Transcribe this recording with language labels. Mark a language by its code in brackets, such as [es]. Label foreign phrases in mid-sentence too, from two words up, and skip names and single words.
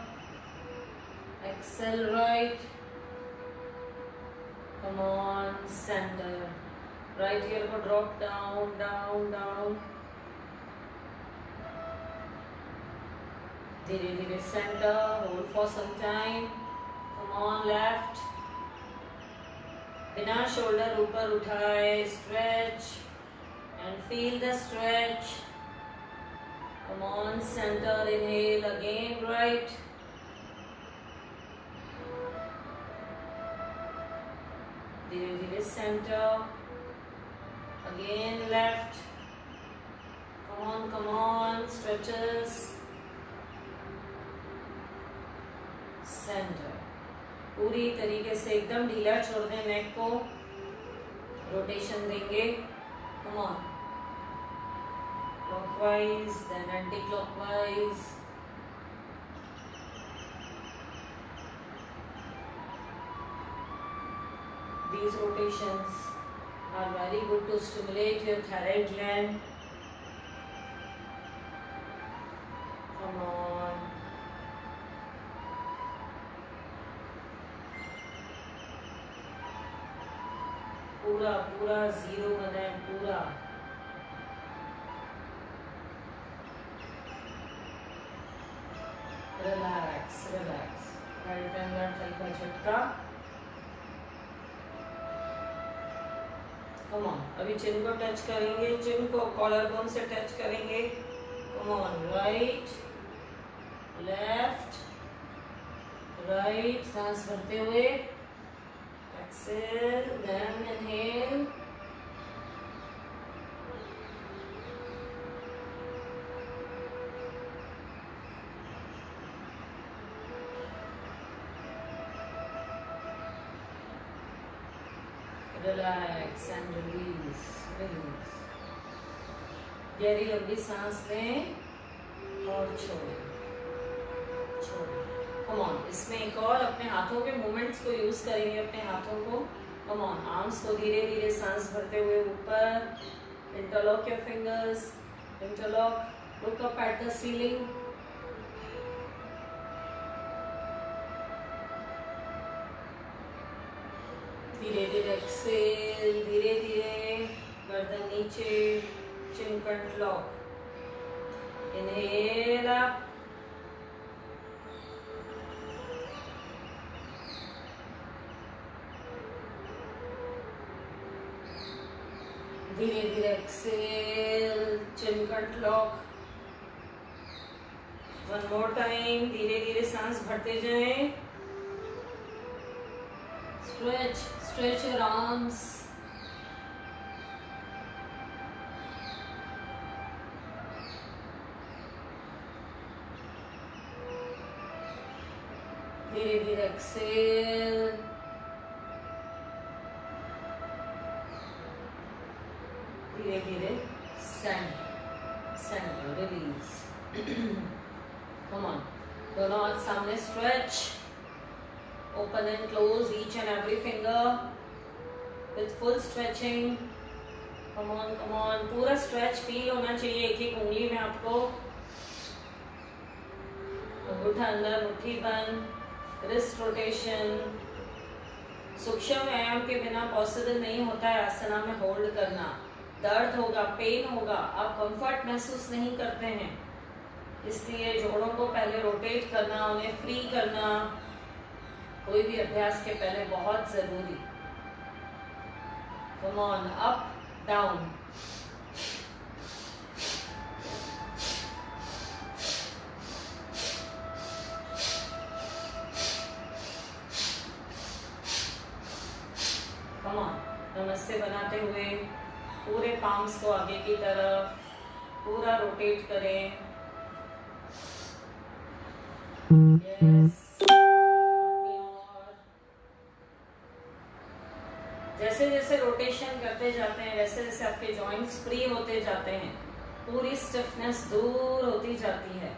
[en] Exhale right. Come on, center. Right here go drop down, down, down. [hi] धीरे धीरे center. [en] Hold for some time. Come on, left. [hi] बिना shoulder ऊपर उठाए. [en] Stretch and feel the stretch. Come on, center. Inhale again, right. [hi] धीरे धीरे center. [en] Again left. Come on, stretches. Center. [hi] पूरी तरीके से एकदम ढीला छोड़ दें नेक को. रोटेशन देंगे. [en] Come on. Clockwise, then anti-clockwise. These rotations are very good to stimulate your thyroid gland. Come on. [hi] पूरा पूरा zero बनाए. पूरा [en] relax, relax. Right and left [hi] हल्का झटका. [en] Come on. [hi] अभी चिन को टच करेंगे. चिन को कॉलर बोन से टच करेंगे. [en] Come on. Right, left, right. [hi] सांस भरते हुए. [en] Exhale, then inhale. Relax and release, release. [hi] गहरी लंबी सांस लें और छोड़ें, छोड़ें. [en] Come on. [hi] इसमें एक और अपने हाथों के मूवमेंट्स को यूज करेंगे. अपने हाथों को. [en] Come on. [hi] आर्म्स को धीरे धीरे सांस भरते हुए ऊपर. [en] Interlock your fingers. Interlock. Look up at the ceiling. [hi] धीरे धीरे एक्सेल. धीरे धीरे गर्दन नीचे. [en] chin front lock. inhale up. [hi] धीरे धीरे एक्सेल. [en] Chin front lock. One more time. [hi] धीरे धीरे सांस भरते जाएं. [en] Stretch, stretch your arms. [hi] धीरे धीरे एक्सेल. धीरे धीरे [en] center release. Come on. [hi] दोनों हाथ सामने. स्ट्रेच. [en] Open and close each and every finger with full stretching. Come on, come on. [hi] पूरा [en] stretch feel [hi] होना चाहिए एक एक उंगली में आपको. अंगूठा अंदर, मुट्ठी बंद. [en] Wrist rotation. [hi] सूक्ष्म व्यायाम के बिना पॉसिबल नहीं होता है आसना में होल्ड करना. दर्द होगा, पेन होगा, आप कंफर्ट महसूस नहीं करते हैं. इसलिए जोड़ों को पहले रोटेट करना, उन्हें फ्री करना कोई भी अभ्यास के पहले बहुत जरूरी. [en] Come on, up, down. Come on, [hi] नमस्ते बनाते हुए पूरे पाम्स को आगे की तरफ पूरा रोटेट करें. अपनी ओर। जैसे जैसे रोटेशन करते जाते हैं वैसे वैसे आपके जॉइंट्स फ्री होते जाते हैं, पूरी स्टिफनेस दूर होती जाती है।